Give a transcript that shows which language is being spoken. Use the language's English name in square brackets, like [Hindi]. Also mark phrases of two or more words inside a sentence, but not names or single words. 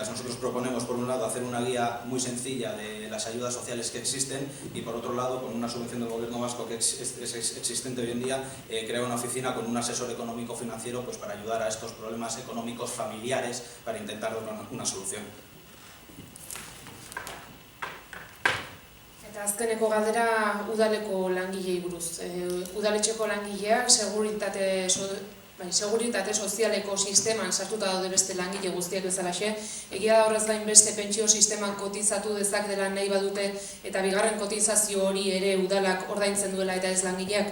[Spanish] Nosotros proponemos, por un lado, hacer una guía muy sencilla de las ayudas sociales que existen y, por otro lado, con una subvención del Gobierno vasco que es existente hoy en día, crear una oficina con un asesor económico-financiero pues, para ayudar a estos problemas económicos familiares para intentar dar una solución. [Basque] Eta azkeneko galdera udaleko langilei buruz. Udaletxeko langileak seguritate sozialeko sisteman sartuta daude beste langile guztiak bezalaxe. Egia da horrez gain beste pentsio sisteman kotizatu dezaketela nahi badute eta bigarren kotizazio hori ere udalak ordaintzen duela eta ez langileak.